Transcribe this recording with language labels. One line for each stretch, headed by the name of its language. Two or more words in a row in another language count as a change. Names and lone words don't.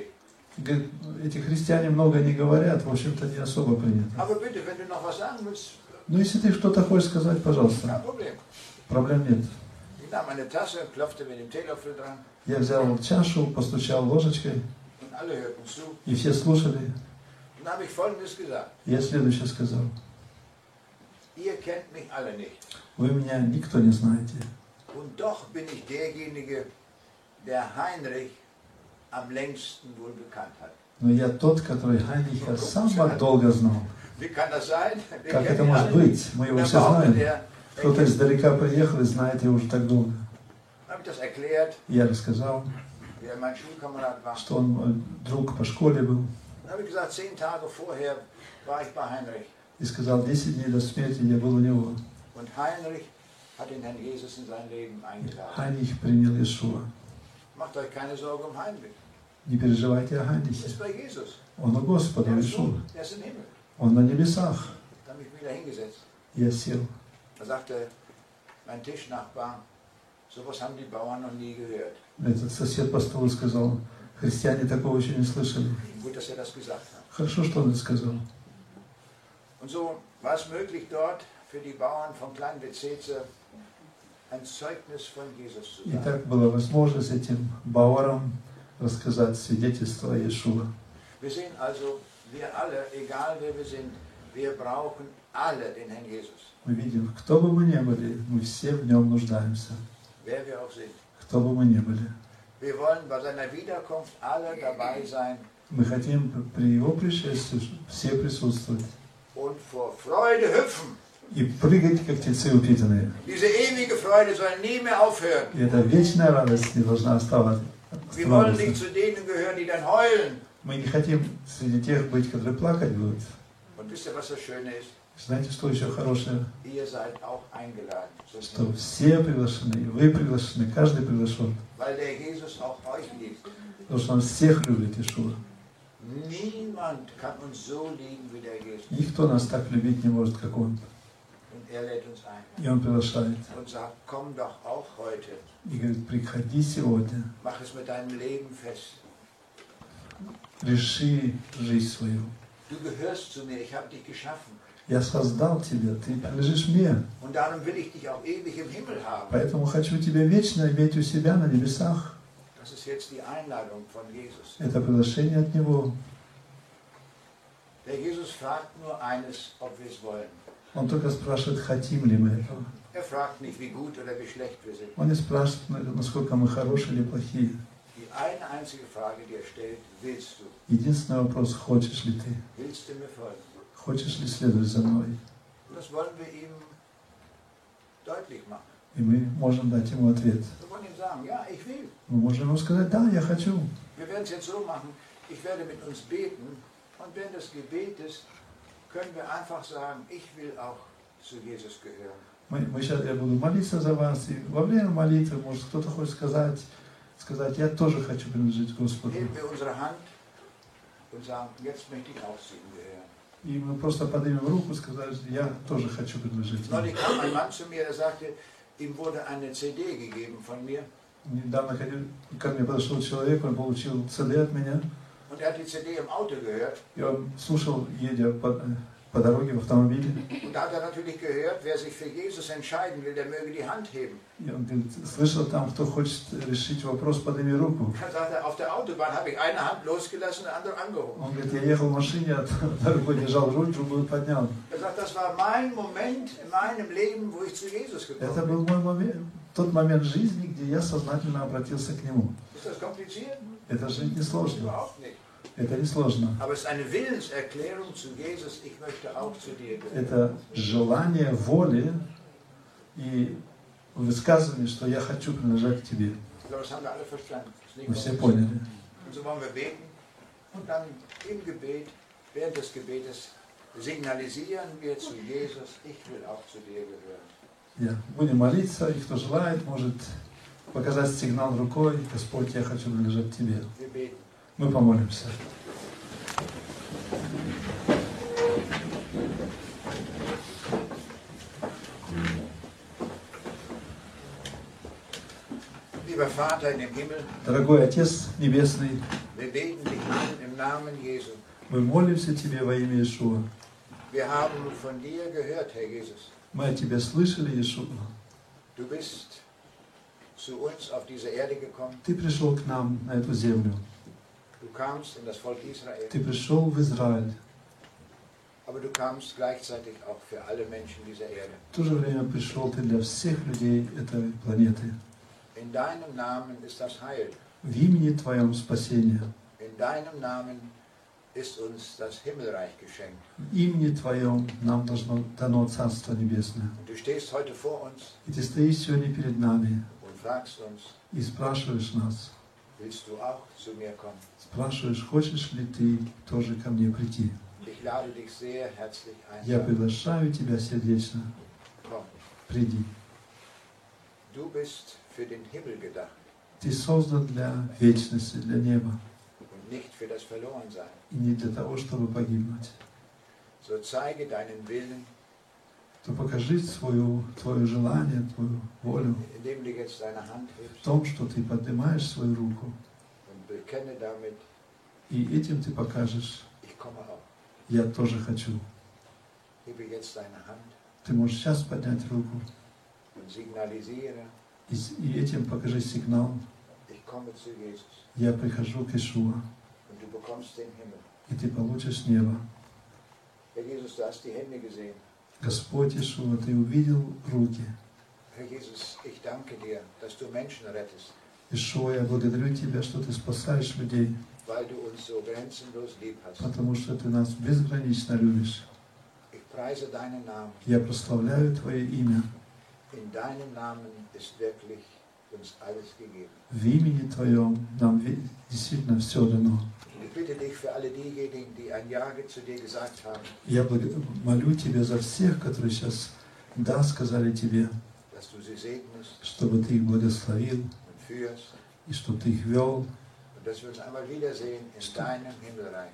Russian: Говорит, эти христиане много не говорят, в общем-то не особо принято.
German: Aber bitte, wenn du noch was sagen willst,
Russian: Ну, если ты что-то хочешь сказать,
German: kein
Russian: пожалуйста.
German: Problem.
Russian: Проблем нет.
German: Ich nahm eine Tasse, klopfte mit dem Teelöffel dran
Russian: Я взял чашу, постучал ложечкой,
German: und alle hörten zu.
Russian: и все слушали.
German: Und dann habe ich Folgendes gesagt.
Russian: Я следующее сказал.
German: Ihr kennt mich alle nicht.
Russian: Вы меня никто не знаете.
German: Und doch bin ich derjenige, der Heinrich am längsten wohl gekannt hat.
Russian: Но я тот, который Хайнриха самого долго знал.
German: Wie kann das sein?
Russian: Как это может быть? Мы его все знаем. Кто-то издалека приехал и знает его уже так долго.
German: Habe ich das erklärt,
Russian: Я рассказал,
German: wie er mein Schulkamerad war.
Russian: что он мой друг по школе был.
German: Dann habe ich gesagt, 10 Tage vorher war ich bei Heinrich.
Russian: И сказал, 10 дней до смерти я был у него.
German: Und Heinrich hat den Herrn Jesus in sein Leben eingeladen.
Russian: Хайнрих принял Иешуа.
German: Macht euch keine Sorge um Heinrich.
Russian: Не переживайте о
German: Er
Russian: Хайнрихе.
German: ist bei Jesus.
Russian: Он у Господа,
German: Er ist,
Russian: Иешуа.
German: er ist im Himmel.
Russian: Он на небесах.
German: Dann habe ich mich wieder hingesetzt.
Russian: Я сел.
German: Da sagte mein Tischnachbar, sowas haben die Bauern noch nie gehört.
Russian: Этот сосед по столу сказал, христиане такого еще не слышали.
German: Gut, dass er das gesagt hat.
Russian: Хорошо, что он это сказал.
German: Und so war es möglich, dort für die Bauern von Klein Bethesda ein Zeugnis von Jesus zu
Russian: И
German: sagen.
Russian: так была возможность этим бауарам рассказать свидетельство Иешуа.
German: Wir sehen also, wir alle, egal wer wir sind, wir brauchen alle den Herrn Jesus.
Russian: Мы видим, кто бы мы ни были, мы все в нем нуждаемся.
German: Wer wir auch sind.
Russian: Кто бы мы ни были.
German: Wir wollen bei seiner Wiederkunft alle dabei sein
Russian: Мы хотим при его пришествии все присутствовать.
German: und vor Freude hüpfen.
Russian: И прыгать, как птицы упитанные.
German: Diese ewige Freude soll nie mehr aufhören.
Russian: И эта вечная радость не должна оставаться.
German: Wir wollen nicht zu denen gehören, die dann heulen.
Russian: Мы не хотим среди тех быть, которые плакать будут.
German: Und wisst ihr, was das Schöne ist?
Russian: Знаете, что еще хорошее?
German: Ihr seid auch eingeladen.
Russian: Что все приглашены, и вы приглашены, каждый приглашен.
German: Weil der Jesus auch euch liebt.
Russian: Потому что он всех любит, Иешуа.
German: Niemand kann uns so lieben wie der Jesus.
Russian: Никто нас так любить не может, как он.
German: Und er lädt uns ein.
Russian: И он приглашает.
German: Und sagt, komm doch auch heute.
Russian: И говорит, приходи сегодня,
German: Mach es mit deinem Leben fest.
Russian: реши жизнь свою.
German: Du gehörst zu mir, ich habe dich geschaffen.
Russian: Я создал тебя, ты принадлежишь мне.
German: Und darum will ich dich auch ewig im Himmel haben.
Russian: Поэтому хочу тебя вечно иметь у себя на небесах.
German: Das ist jetzt die Einladung von Jesus.
Russian: Это приглашение от Него.
German: Der Jesus fragt nur eines, ob wir es wollen.
Russian: Он только спрашивает, хотим ли мы этого.
German: Er fragt nicht, wie gut oder wie schlecht wir sind.
Russian: Он не спрашивает, насколько мы хорошие или плохие.
German: Die eine einzige Frage, die er stellt, willst du?
Russian: Единственный вопрос, хочешь ли ты?
German: Willst du mir folgen?
Russian: Хочешь ли следовать за мной?
German: Und das wollen wir ihm deutlich machen.
Russian: И мы можем дать ему ответ.
German: Wir wollen ihm sagen, ja, ich will.
Russian: Мы можем ему сказать, да, я хочу.
German: Wir werden es jetzt so machen, ich werde mit uns beten und während des Gebetes können wir einfach sagen, ich will auch zu Jesus gehören.
Russian: Я буду молиться за вас, и во время молитвы, может, кто-то хочет сказать, я тоже хочу принадлежать Господу.
German: Heben wir unsere Hand und sagen, jetzt möchte ich auch zu ihm gehören.
Russian: И мы просто поднимем руку и сказали, я тоже хочу принадлежать ему.
German: Neulich kam ein Mann zu mir, der sagte, ihm wurde eine CD gegeben von mir.
Russian: Недавно ко мне подошел человек, он получил CD от меня.
German: Und er hat die CD im Auto gehört.
Russian: И он слушал, едя по дороге в автомобиле.
German: Und da hat er natürlich gehört, wer sich für Jesus entscheiden will, der möge die Hand heben.
Russian: И он говорит, слышал там, кто хочет решить вопрос, подними руку.
German: Dann sagt er, auf der Autobahn habe ich eine Hand losgelassen und eine andere angehoben.
Russian: Он говорит, я ехал в машине, рукой держал руль, другую поднял.
German: Er sagt, das war mein Moment in meinem Leben, wo ich zu Jesus
Russian: Это
German: gekommen
Russian: был
German: bin.
Russian: мой момент, тот момент жизни, где я сознательно обратился к Нему.
German: Ist das kompliziert?
Russian: Это же не сложно.
German: Überhaupt nicht.
Russian: Это не сложно.
German: Aber es ist eine Willenserklärung zu Jesus, ich möchte auch zu dir gehören.
Russian: Это желание воли и высказывание, что я хочу принадлежать к Тебе.
German: Ich glaube, das haben wir alle verstanden. Das ist nicht
Russian: Мы все
German: kompliziert.
Russian: поняли.
German: Und so wollen wir beten und dann im Gebet, während des Gebetes, signalisieren wir zu Jesus, ich will auch zu dir gehören.
Russian: Будем молиться, и кто желает, может показать сигнал рукой, Господь, я хочу принадлежать Тебе.
German: Wir beten.
Russian: Мы помолимся.
German: Lieber Vater in dem Himmel,
Russian: Дорогой Отец Небесный,
German: wir beten dich an im Namen Jesu.
Russian: мы молимся Тебе во имя Иешуа.
German: Wir haben von dir gehört, Herr Jesus.
Russian: Мы о Тебе слышали, Иешуа.
German: Du bist zu uns auf diese Erde gekommen.
Russian: Ты пришел к нам на эту землю.
German: Du kamst in das Volk Israel.
Russian: Ты пришел в Израиль.
German: Aber du kamst gleichzeitig auch für alle Menschen dieser Erde.
Russian: В то же время пришел Ты для всех людей этой планеты.
German: In deinem Namen ist das Heil.
Russian: В имени Твоем спасение.
German: In deinem Namen ist uns das Himmelreich geschenkt.
Russian: В имени Твоем нам дано Царство Небесное.
German: Und du stehst heute vor uns
Russian: И Ты стоишь сегодня перед нами
German: und fragst uns,
Russian: и спрашиваешь нас,
German: willst du auch zu mir kommen?
Russian: спрашиваешь, хочешь ли Ты тоже ко мне прийти?
German: Ich lade dich sehr herzlich
Russian: Я
German: ein.
Russian: приглашаю Тебя сердечно.
German: Komm,
Russian: Приди.
German: du bist für den Himmel gedacht
Russian: Ты создан для вечности, для неба,
German: und nicht für das Verlorensein.
Russian: и не для того, чтобы погибнуть.
German: So zeige deinen Willen,
Russian: То покажи Твое желание, Твою волю
German: indem du jetzt deine Hand
Russian: в
German: hebst
Russian: том, что Ты поднимаешь свою руку,
German: und bekenne damit,
Russian: и этим Ты покажешь,
German: ich komme auch.
Russian: я тоже хочу.
German: Hebe jetzt deine Hand
Russian: Ты можешь сейчас поднять руку,
German: und signalisiere,
Russian: и этим покажи сигнал,
German: ich komme zu Jesus
Russian: я прихожу к Иешуа,
German: und du bekommst den Himmel.
Russian: и ты получишь небо.
German: Herr Jesus, du hast die Hände gesehen.
Russian: Господь Иешуа, Ты увидел руки.
German: Herr Jesus, ich danke dir, dass du Menschen rettest,
Russian: Иешуа, я благодарю Тебя, что Ты спасаешь людей,
German: weil du uns so grenzenlos lieb hast.
Russian: потому что Ты нас безгранично любишь.
German: Ich preise deinen Namen.
Russian: Я прославляю Твое имя.
German: In deinem Namen ist wirklich uns alles gegeben.
Russian: В имени Твоем нам действительно все дано.
German: Ich bitte dich für alle diejenigen, die ein Ja zu dir gesagt haben,
Russian: Я молю Тебя за всех, которые сейчас «да» сказали Тебе,
German: dass du sie segnest
Russian: чтобы Ты их благословил,
German: und führst
Russian: и чтобы Ты их вел,
German: und dass wir uns einmal wiedersehen in deinem Himmelreich.